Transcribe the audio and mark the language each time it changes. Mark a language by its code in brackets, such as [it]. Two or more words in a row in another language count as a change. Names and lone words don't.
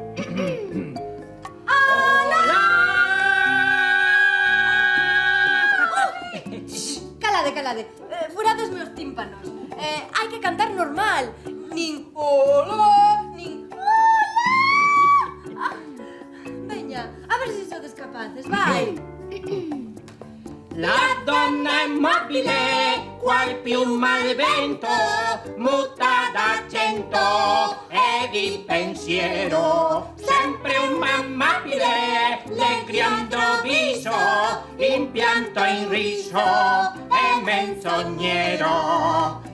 [gl] Calade. Furades meus tímpanos. Hai que cantar normal. Nin hola, nin hola. Veña, a ver se sodes capaces, vai. [it] La donna è mobile, qual piuma al vento, muta d'accento ed il pensiero, sempre un amabile, legriando viso, impianto in riso e menzognero.